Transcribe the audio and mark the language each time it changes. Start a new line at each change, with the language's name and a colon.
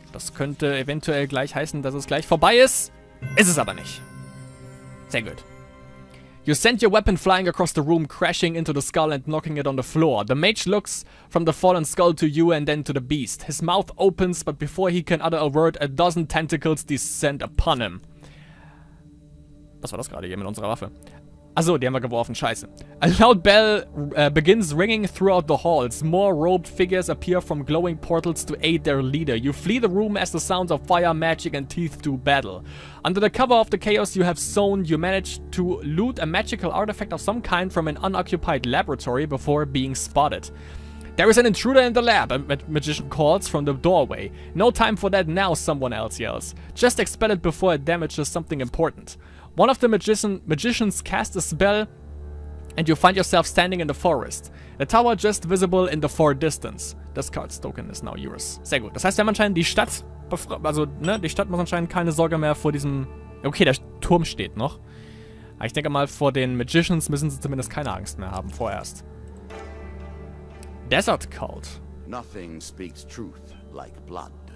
German: Das könnte eventuell gleich heißen, dass es gleich vorbei ist. Ist es aber nicht. Sehr gut.
English: You send your weapon flying across the room, crashing into the skull and knocking it on the floor. The mage looks from the fallen skull to you and then to the beast. His mouth opens, but before he can utter a word, a dozen tentacles descend upon him.
German: Was war das gerade hier mit unserer Waffe? Achso, die haben wir geworfen, scheiße.
English: A loud bell begins ringing throughout the halls. More robed figures appear from glowing portals to aid their leader. You flee the room as the sounds of fire, magic and teeth do battle. Under the cover of the chaos you have sown, you manage to loot a magical artifact of some kind from an unoccupied laboratory before being spotted. There is an intruder in the lab, a magician calls from the doorway. No time for that now, someone else yells. Just expel it before it damages something important. One of the magicians casts a spell and you find yourself standing in the forest. The tower just visible in the far distance. Discard's token is now yours.
German: Sehr gut. Das heißt, wir haben anscheinend die Stadt, also, ne, die Stadt muss anscheinend keine Sorge mehr vor diesem... Okay, der Turm steht noch. Aber ich denke mal, vor den Magicians müssen sie zumindest keine Angst mehr haben, vorerst.
English: Desert Cult. Nothing speaks truth like blood.